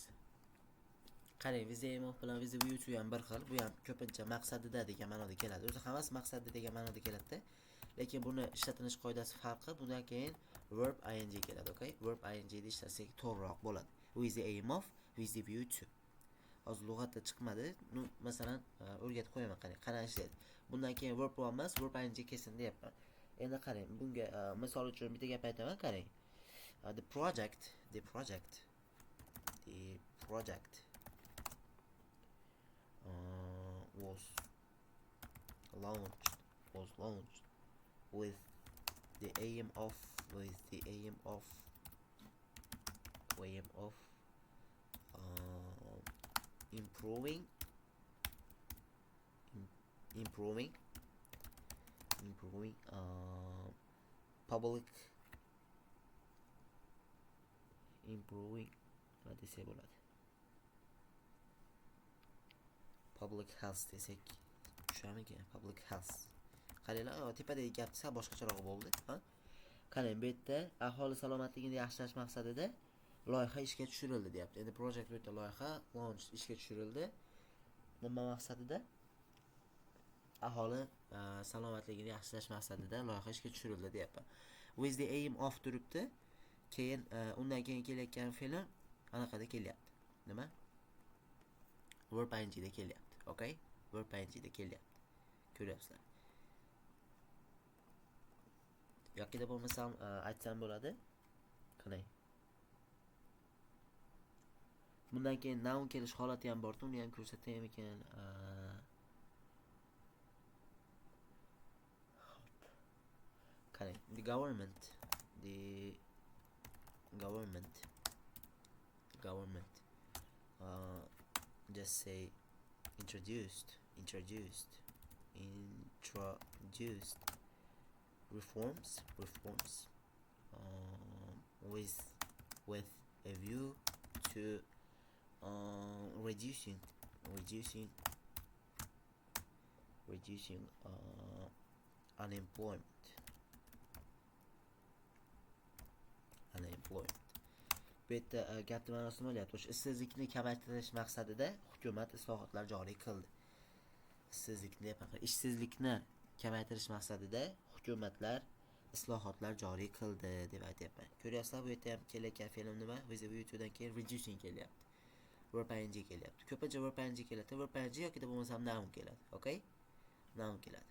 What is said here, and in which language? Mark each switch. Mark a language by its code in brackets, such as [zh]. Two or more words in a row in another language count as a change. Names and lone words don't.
[uz] Qarang, [en] with the aim of [uz] bilan [en] with the view to [uz] ham bir xil. Bu ham ko'pincha maqsadida degan ma'noda keladi. O'zi hammasi maqsadida degan ma'noda keladi-da. Lekin buni ishlatilish qoidasi farqi. Bundan keyin [en] verb ing [uz] keladi, okay? [en] Verb ing [uz] da ishlasak to'g'riroq bo'ladi. [en] With the aim of, with the view to. [uz] Hozir lug'atda chiqmadi. Masalan, o'rgatib qo'yaman, qarang. Qanaqa ishlaydi? Bundan keyin verb bo'lmas, [en] verb ing [uz] kelsin deyapman. Endi qarang, bunga misol uchun bitta gap aytaman, qarang. [en] The project was launched with the aim of improving public [uz] nima desa bo'ladi? [en] Public health [uz] desak tushamikan? [en] Public health. [uz] Qaranglar, tepadagi gap sal boshqacharoq bo'ldi, ha? Qarang, bu yerda aholi salomatligini yaxshilash maqsadida loyiha ishga tushirildi deyapti. Endi project bu yerda loyiha launch ishga tushirildi. Nima maqsadida? Aholi salomatligini yaxshilash maqsadida loyiha ishga tushirildi deyapman. [en] With the aim of turibdi. [uz] Keyin undan keyin kelayotgan fe'l anaqada kelyapti. Nima? [en] Verb ing [uz] da kelyapti. Okay? [en] verb ing'da [uz] kelyapti. Ko'ryapsizlar. Yoki bo'lmasam aytsam bo'ladi. Qarang. Bundan keyin noun kelish holati ham bor, uni ham ko'rsataymi ekan. Qarang, [en] the government just say introduced reforms with a view to reducing unemployment. [uz] Bu yerda gapni ma'nosi nima bo'lyapti? O'sha ishsizlikni kamaytirish maqsadida hukumat islohotlar joriy qildi. Ishsizlikni kamaytirish maqsadida hukumatlar islohotlar joriy qildi deb aytyapman. Ko'ryapsizlar, bu yerda ham kelayotgan film nima? [en] With a view to'dan [uz] keyin reducing kelyapti. [en] Verb ing [uz] kelyapti. Ko'pincha [en] verb ing [uz] keladi. [en] Verb ing [uz] yoki bo'lmasam noun keladi. Okay? Noun keladi.